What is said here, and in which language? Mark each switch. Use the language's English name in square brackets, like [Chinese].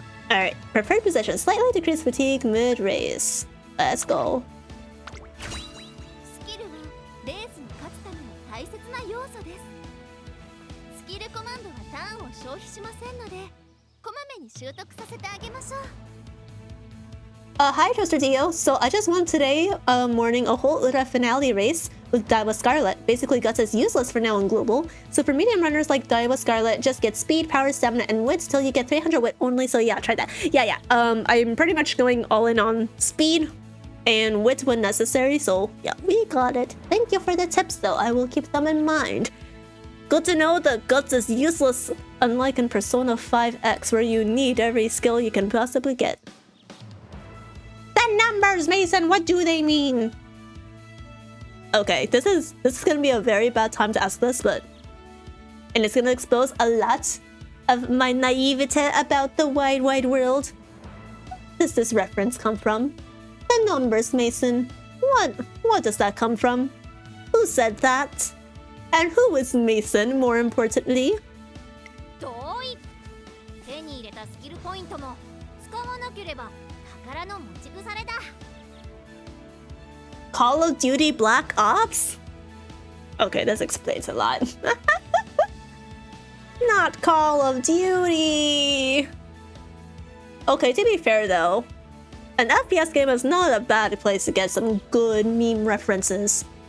[English] Alright, preferred position. Slightly decreased fatigue mid-race. Let's go. [Japanese] スキルはレースに勝つための大切な要素です。スキルコマンドはターンを消費しませんので、こまめに習得させてあげましょう。 [English] Hi, Toaster Dio. So I just won today morning a whole Ura finale race with Daiwa Scarlet. Basically, Guts is useless for now in Global. So for medium runners like Daiwa Scarlet, just get speed, power, stamina, and wit till you get 300 wit only. So yeah, try that. Yeah. I'm pretty much going all in on speed and wit when necessary. So yeah, we got it. Thank you for the tips though. I will keep them in mind. Good to know that Guts is useless, unlike in Persona 5X where you need every skill you can possibly get. The numbers, Mason, what do they mean? Okay, this is gonna be a very bad time to ask this, and it's gonna expose a lot of my naivete about the wide world. Where does this reference come from? The numbers, Mason. What does that come from? Who said that? And who is Mason, more importantly? [Japanese] 遠い。手に入れたスキルポイントも使わなければ宝の持ち腐れだ。 [English] Call of Duty Black Ops? Okay, this explains a lot. Not Call of Duty! Okay, to be fair though, an FPS game is not a bad place to get some good meme references.